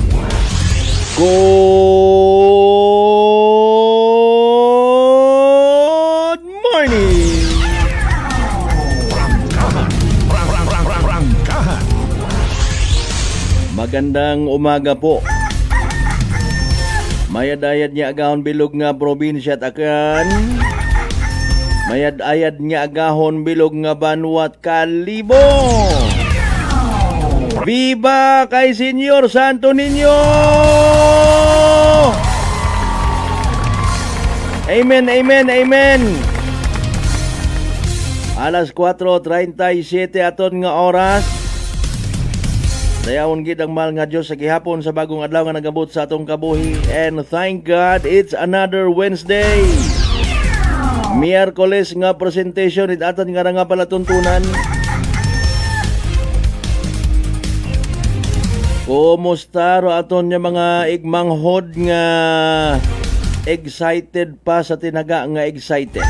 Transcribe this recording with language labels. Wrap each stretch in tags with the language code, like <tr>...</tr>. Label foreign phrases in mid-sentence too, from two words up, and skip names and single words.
<en>Good morning!</en> <tl>Prangkahan. Prangkahan. Magandang umaga po.</tl> <akl>Mayad-ayad niya agahon bilog nga probinsya at akan. Mayad-ayad niya agahon bilog nga Banwat Kalibo. Viva kay Senyor Santo Niño! Amen, amen, amen. Alas 4:37 aton nga oras. Dayawon gid ang mahal nga Dios sa gihapon sa bagong adlaw nga nagabot sa atong kabuhi,</akl> <en>and thank God it's another Wednesday.</en> <akl>Miyerkules nga presentation it aton nga nga palatuntunan. Kumusta ro aton nga mga igmanghod nga excited pa sa tinaga nga excited?</akl>